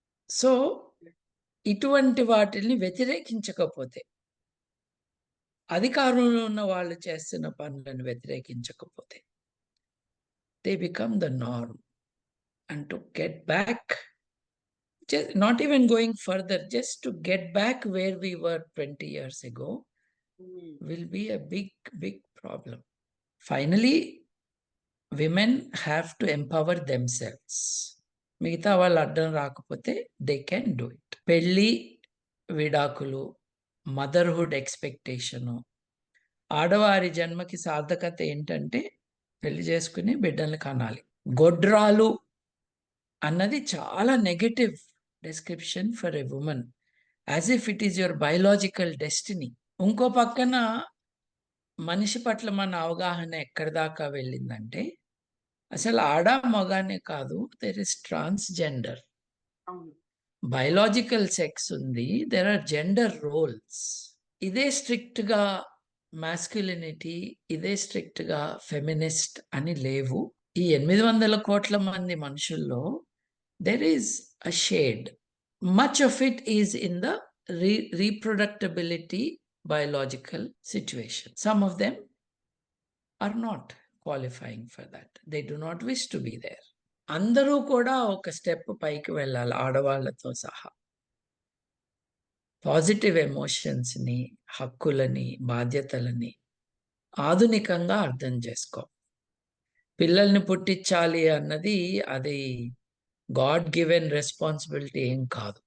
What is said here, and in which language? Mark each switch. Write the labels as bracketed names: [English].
[Telugu] So, ఇటువంటి వాటిల్ని వ్యతిరేకించకపోతే, అధికారంలో ఉన్న వాళ్ళు చేస్తున్న పనులను వ్యతిరేకించకపోతే, they become the norm. [English] And to get back, not even going further, just to get back where we were 20 years ago hmm. will be a big, big problem. Finally, women have to empower themselves. [Telugu] మిగతా వాళ్ళు అడ్డం రాకపోతే they can do it. పెళ్లి, విడాకులు, motherhood expectation, ఆడవారి జన్మకి సార్థకత ఏంటంటే పెళ్లి చేసుకుని బిడ్డల్ని కనాలి. గొడ్రాలు అన్నది చాలా negative description for a woman. As if it is your biological destiny. ఇంకో పక్కన మనిషి పట్ల మన అవగాహన ఎక్కడి దాకా వెళ్ళిందంటే, అసలు ఆడ, మగ అనే కాదు, దేర్ ఇస్ ట్రాన్స్‌జెండర్. అవును. [English] Biological sex ఉంది. There are gender roles. [Telugu] ఇదే స్ట్రిక్ట్‌గా మాస్క్యులినిటీ, ఇదే స్ట్రిక్ట్‌గా ఫెమినిస్ట్ అని లేవు. ఈ 800 కోట్ల మంది మనుషుల్లో there is a shade. [English] Much of it is in the reproductability biological situation. Some of them are not qualifying for that. They do not wish to be there. [Telugu] అందరూ కూడా ఒక స్టెప్ పైకి వెళ్ళాలి ఆడవాళ్ళతో సహా. పాజిటివ్ ఎమోషన్స్‌ని, హక్కులని, బాధ్యతలని ఆధునికంగా అర్థం చేసుకో. పిల్లల్ని పుట్టించాలి అన్నది అది గాడ్ గివెన్ రెస్పాన్సిబిలిటీ ఏం కాదు.